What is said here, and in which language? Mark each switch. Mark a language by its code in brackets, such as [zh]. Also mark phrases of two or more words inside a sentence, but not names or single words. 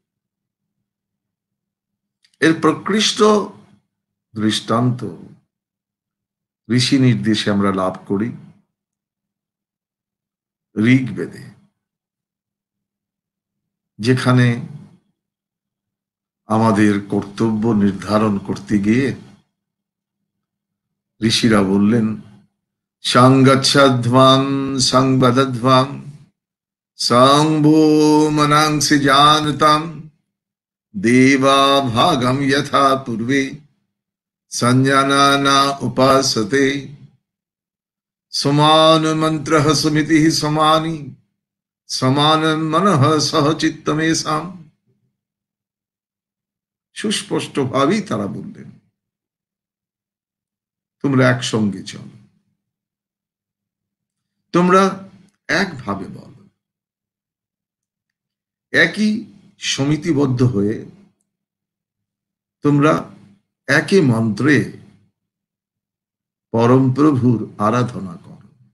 [bn] এর প্রকৃষ্ট দৃষ্টান্ত ঋষি নির্দেশে আমরা লাভ করি ঋগ্বেদে, যেখানে আমাদের কর্তব্য নির্ধারণ করতে গিয়ে ঋষিরা বললেন [sa] সংগচ্ছধ্বং সংবদধ্বং সংভূমনাংসি জানতম দেবা ভাগম যথা পূর্বে संजाना उपासते समान मंत्र सुमिति समानी समान मन सह चित्तमेषाम। [bn] সুস্পষ্ট ভাবেই তারা বললেন, তোমরা একসঙ্গে চলো, তোমরা একভাবে বলো, একই সমিতিবদ্ধ হয়ে তোমরা একই মন্ত্রে পরম প্রভুর আরাধনা করো।